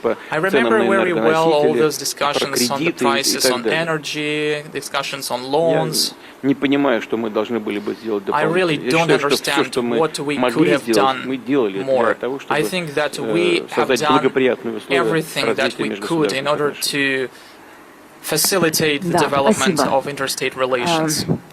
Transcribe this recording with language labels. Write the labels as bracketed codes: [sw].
[en] I remember very well all those discussions on the prices on energy, discussions on loans. [ru] Не понимаю, что мы должны были бы сделать дополнительно. [en] I really don't understand what we could have done more. I think that we have done everything that we could in order to facilitate the development of interstate relations.